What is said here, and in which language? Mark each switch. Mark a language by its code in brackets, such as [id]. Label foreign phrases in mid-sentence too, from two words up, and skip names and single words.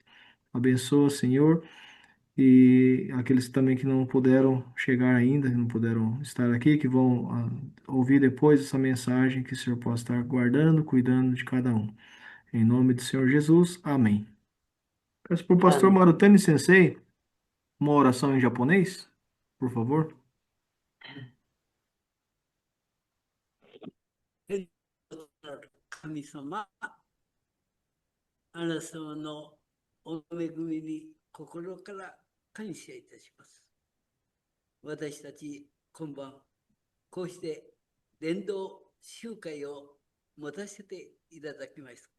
[pt] Abençoa, Senhor, e aqueles também que não puderam chegar ainda, que não puderam estar aqui, que vão ouvir depois essa mensagem, que o Senhor possa estar guardando, cuidando de cada um. Em nome do Senhor Jesus, amém. Peço para o pastor Amém. Marutani Sensei uma oração em japonês, por favor. [ja] 神様、あなた様のお恵みに心から感謝いたします。私たち今晩、こうして伝道集会を持たせていただきました。